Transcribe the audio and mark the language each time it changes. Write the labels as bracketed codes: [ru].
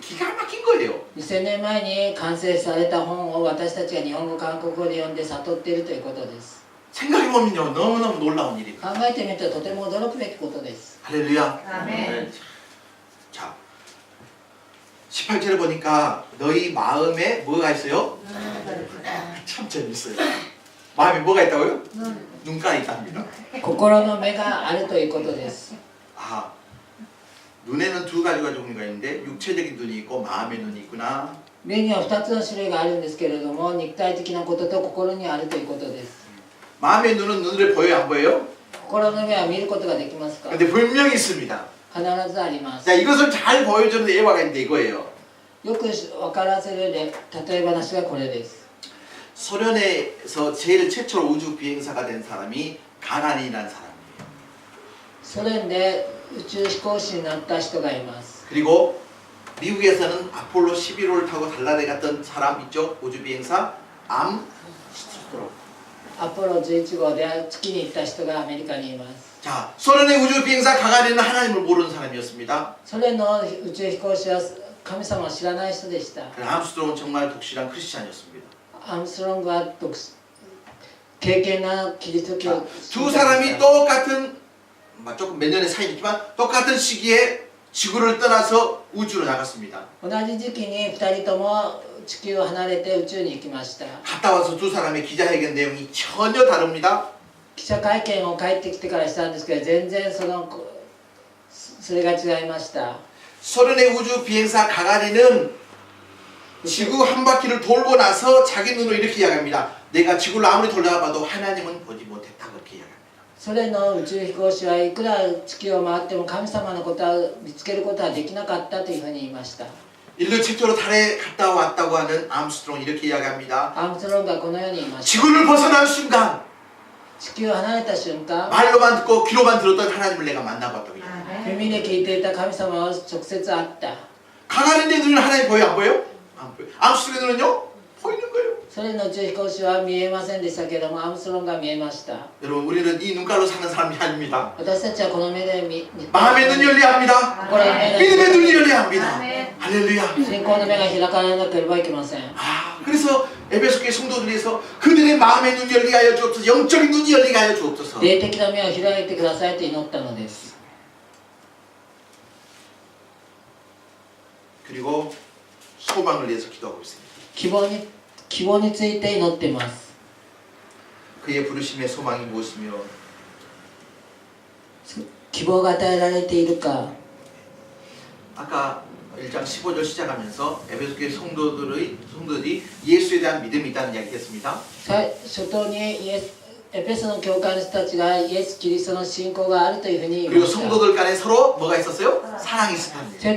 [ko] 기가 막힌 거예요. [ja] 2000年前に完成された本を私たちが日本語韓国語で読んで悟っているということです。 [ko] 생각해보면요, 너무너무 놀라운 일입니다. [ja] 考えてみるととても驚くべきことです。 [ko] 할렐루야. 아멘. 자, 18절에 보니까 너희 마음에 뭐가 있어요? 참 재밌어요. 마음에 뭐가 있다고요? 눈가 있답니다. [ja] 心の目があるということです。 [ko] 아, 눈에는 두 가지가 종류가 있는데 육체적인 눈이 있고 마음의 눈이 있구나. [ja] 目には2つの種類があるんですけれども、肉体的なことと心にあるということです。 [ko] 마음의 눈은 눈을 보여요, 안 보여요? [ja] 心の目は見ることができますか？ [ko] 근데 분명히 있습니다. [ja] 必ずあります。 [ko] 자, 이것을 잘 보여주는 예화가 있는데 이거예요. [ja] よく分からせる例え話がこれです。 [ko] 소련에서 제일 최초로 우주 비행사가 된 사람이 가가린이라는 사람이에요. [ja] ソ連で宇宙飛行士になった人がいます。 [ko] 그리고 미국에서는 아폴로 11호를 타고 달나라에 갔던 사람 있죠? 우주 비행사 암스트롱. [ja] アポロ11号で月に行った人がアメリカにいます。 [ko] 자, 소련의 우주 비행사 가가린은 하나님을 모르는 사람이었습니다. [ja] ソ連の宇宙飛行士は神様を知らない人でした。 [ko] 암스트롱은 정말 독실한 크리스찬이었습니다. [ja] アームストロングは敬虔なキリスト教 [ko] 두 사람이 똑같은 조금 몇 년의 차이겠지만 똑같은 시기에 지구를 떠나서 우주로 나갔습니다. [ja] 同じ時期に2人とも地球を離れて宇宙に行きました。 [ko] 갔다 와서 두 사람의 기자회견 내용이 전혀 다릅니다. [ja] 記者会見を帰ってきてからしたんですけど、全然それが違いました。 [ko] 소련의 우주 비행사 가가린은 지구 한 바퀴를 돌고 나서 자기 눈으로 이렇게 이야기합니다. 내가 지구를 아무리 돌아봐도 하나님은 보지 못했다 그렇게 이야기합니다. [ja] ソ連の宇宙飛行士はいくら地球を回っても神様のことは見つけることはできなかったというふうに言いました。 [ko] 인류 최초로 달에 갔다 왔다고 하는 암스트롱 이렇게 이야기합니다. [ja] アームストロングはこのように言いました。 [ko] 지구를 벗어난 순간 [ja] 地球を離れた瞬間、 [ko] 말로만 듣고 귀로만 들었던 하나님을 내가 만나봤다고 이야기합니다. [ja] 耳で聞いていた神様を直接会った。 [ko] 가가린의 눈은 하나님 보여 안 보여? 안 보여. 암스트롱의 눈은요? 보이는 거예요. [ja] それの宇宙飛行士は見えませんでしたけども、アームストロングが見えました。 [ko] 여러분 우리는 이 눈깔로 사는 사람이 아닙니다. [ja] 私たちはこの目で [ko] 마음의 눈이 열려야 합니다. [ja] 心の目が [ko] 믿음의 눈이 열려야 합니다. 할렐루야. [ja] 信仰の目が開かれなければいけません。 [ko] 그래서 에베소 교회 성도들에서 그들의 마음의 눈이 열리게 하여 주옵소서. 영적인 눈이 열리게 하여 주옵소서. [ja] 霊的な目を開いてくださいと祈ったのです。 [ko] 그리고 소망을 위해서 기도하고 있습니다. [ja] 希望について祈っています。 [ko] 그의 부르심의 소망이 무엇이며 [ja] 希望が与えられているか。 [ko] 아까 1장 15절 시작하면서 에베소 교회 성도들이 예수에 대한 믿음이 있다는 이야기했습니다. [ja] 初頭にエペソの教会の人たちがイエス・キリストの信仰があるというふうに言い [ko] 그리고 [ja] ました。 [ko] 성도들 간에 서로 뭐가 있었어요? 사랑이 있었다는 얘기예요.